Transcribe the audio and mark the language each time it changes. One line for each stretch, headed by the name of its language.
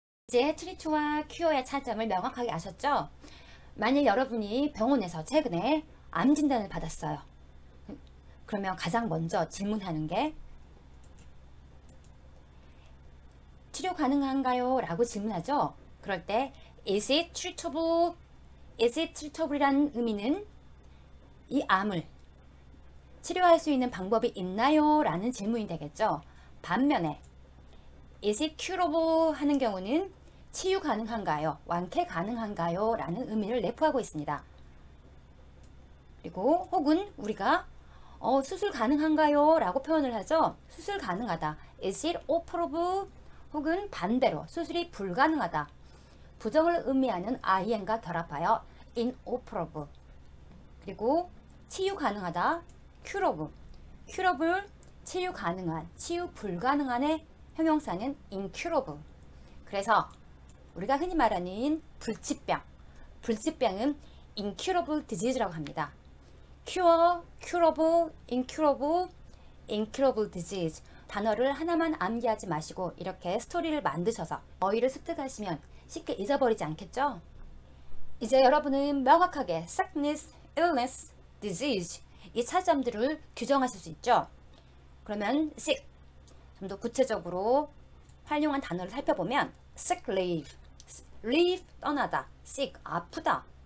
Korean: 이제 트리트와 큐어의 차이점을 명확하게 아셨죠? 만약 여러분이 병원에서 최근에 암 진단을 받았어요. 그러면 가장 먼저 질문하는 게 치료 가능한가요? 라고 질문하죠. 그럴 때
English: Is it treatable? Is it treatable
Korean: 이라는 의미는 이 암을 치료할 수 있는 방법이 있나요? 라는 질문이 되겠죠. 반면에
English: Is it curable?
Korean: 하는 경우는 치유 가능한가요? 완쾌 가능한가요? 라는 의미를 내포하고 있습니다. 그리고 혹은 우리가 수술 가능한가요? 라고 표현을 하죠. 수술 가능하다.
English: Is it operable?
Korean: 혹은 반대로 수술이 불가능하다. 부정을 의미하는 ing과 결합하여 inoperable. 그리고 치유 가능하다. curable. curable, 치유 가능한, 치유 불가능한의 형용사는 incurable. 그래서 우리가 흔히 말하는 불치병, 불치병은 incurable disease라고 합니다.
English: cure, curable, incurable, incurable disease.
Korean: 단어를 하나만 암기하지 마시고 이렇게 스토리를 만드셔서 어휘를 습득하시면 쉽게 잊어버리지 않겠죠? 이제 여러분은 명확하게 sickness, illness, disease 이 차이점들을 규정하실 수 있죠? 그러면 sick, 좀 더 구체적으로 활용한 단어를 살펴보면 sick leave, leave 떠나다, sick 아프다.